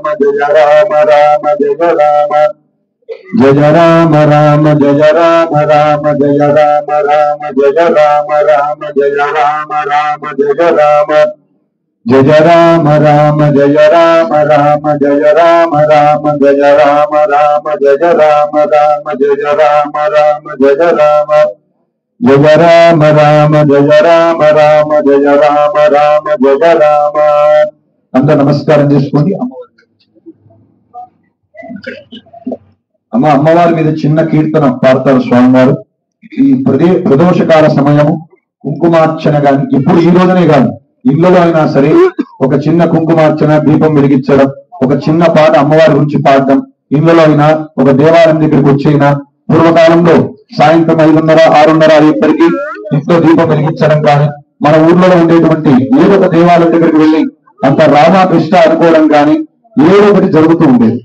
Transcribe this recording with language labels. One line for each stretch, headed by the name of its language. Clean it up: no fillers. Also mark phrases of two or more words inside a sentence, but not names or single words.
Sanskrit: జయ రామ రామ జయ రామ జయ రామ రామ జయ రామ రామ జయ రామ రామ జయ రామ రామ జయ రామ రామ జయ రామ జయ రామ రామ జయ రామ రామ జయ రామ రామ జయ రామ రామ జయ రామ రామ జయ రామ రామ జయ రామ జయ రామ రామ జయ రామ రామ జయ రామ రామ జయ రామ.
Telugu: అందరూ నమస్కారం చేసుకోండి. అమ్మవారి మీద చిన్న కీర్తన పాడతారు స్వామివారు. ఈ ప్రదోషకాల సమయము కుంకుమార్చన గాని ఇప్పుడు ఈ రోజునే కాదు, ఇళ్లలో అయినా సరే ఒక చిన్న కుంకుమార్చన, దీపం వెలిగించడం, ఒక చిన్న పాట అమ్మవారి గురించి పాడడం, ఇళ్లలో అయినా ఒక దేవాలయం దగ్గరికి వచ్చైనా పూర్వకాలంలో సాయంత్రం 5:30, 6:30 అయ్యేప్పటికీ ఇంట్లో దీపం వెలిగించడం కానీ, మన ఊర్లో ఉండేటువంటి ఏదో ఒక దేవాలయం దగ్గరికి వెళ్ళి అంత రామకృష్ణ అనుకోవడం కానీ ఏదో ఒకటి జరుగుతూ ఉండేది.